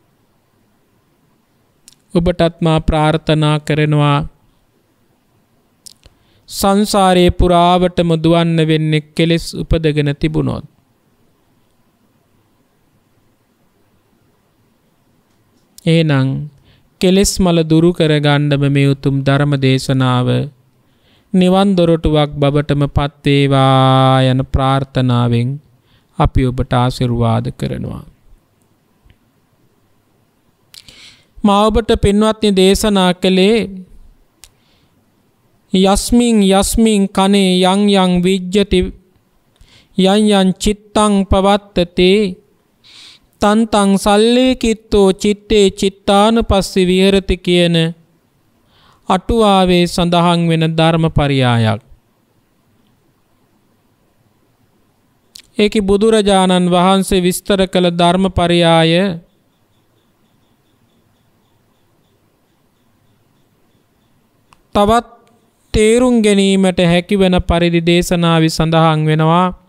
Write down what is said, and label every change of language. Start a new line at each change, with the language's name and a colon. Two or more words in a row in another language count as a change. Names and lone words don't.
Sinhala: ඔබටත් මා ප්‍රාර්ථනා කරනවා සංසාරේ පුරාවටම දුවන්න වෙන්නේ කෙලෙස් උපදගෙන තිබුණොත් එහෙනම් කෙලෙස් මල දුරු කරගන්නම මේ උතුම් ධර්ම දේශනාව නිවන් දොරටුවක් බවටම පත් වේවා යන ප්‍රාර්ථනාවෙන් අපි ඔබට ආශිර්වාද කරනවා. මා ඔබට පින්වත්නි දේශනා කළේ
Pali: යස්මින් කනේ යං විජ්ජති යං චිත්තං පවත්තතේ තන්තං සල්ලේ කිත්තෝ චිත්තේ චිත්තානුපස්සී විහෙරති
Sinhala: කියන අටුවාවේ සඳහන් වෙන ධර්ම පරියායක්. ඒකේ බුදුරජාණන් වහන්සේ විස්තර කළ ධර්ම පරියාය තවත් තේරුම් ගැනීමට හැකිවන පරිදි දේශනාවේ සඳහන් වෙනවා.